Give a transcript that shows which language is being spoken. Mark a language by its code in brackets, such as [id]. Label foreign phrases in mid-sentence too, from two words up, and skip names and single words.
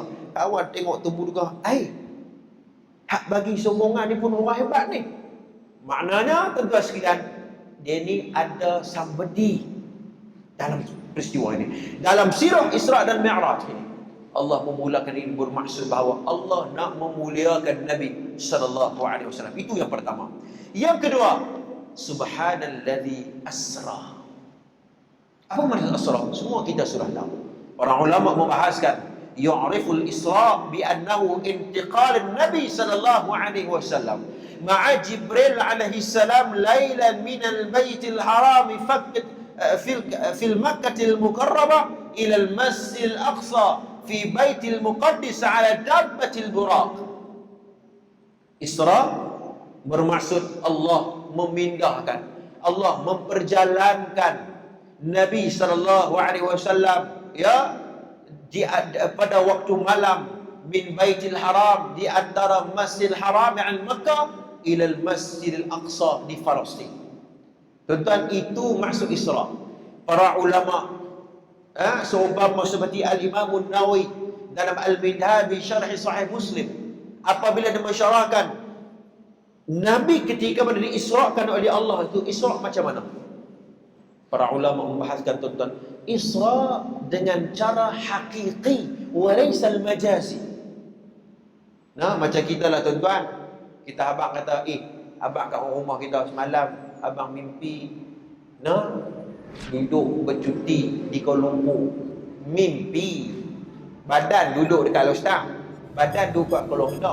[ms] Kawan tengok tubuh juga, hak bagi sokongan ni pun orang hebat ni. Maknanya tuan-tuan sekalian, dia ni ada somebody dalam peristiwa ini. Dalam sirah Isra' dan Mi'raj ini, Allah memulakan ini bermaksud bahawa Allah nak memuliakan Nabi [ar] صلى الله عليه وسلم. [ms] Itu yang pertama. Yang kedua, [ar] سبحان الذي أسرى. [ms] Apa maksud asra? Semua kita sudah tahu. Para ulama membahaskan [ar] يعرف الإسراء بأنه انتقال النبي صلى الله عليه وسلم مع جبريل عليه السلام ليلا من البيت الحرام في المكة المكرمة إلى المسجد الأقصى في بيت المقدس على دابة البراق. [ms] Isra bermaksud Allah memindahkan, Allah memperjalankan Nabi [ar] صلى الله عليه وسلم [ms] pada waktu malam [ar] من بيت الحرام, [ms] di antara Masjidil Haram yang Makkah [ar] إلى المسجد الأقصى [ms] di Palestin. Tuan-tuan, itu maksud Isra. Para ulama seumpama seperti Al-Imam An-Nawawi dalam Al-Minhaj bi Syarh Sahih Muslim, apabila dia mensyarahkan Nabi ketika berada diisrakan oleh Allah itu Isra macam mana? Para ulama membahaskan, tuan-tuan, Isra dengan cara hakiki [ar] وليس المجازي. [ms] Macam kita lah, tuan-tuan. Kita abang kata, abang kat rumah kita semalam, abang mimpi duduk bercuti di Kuala Lumpur. Mimpi. Badan duduk dekat Lostang, badan duduk kat Kuala Lumpur.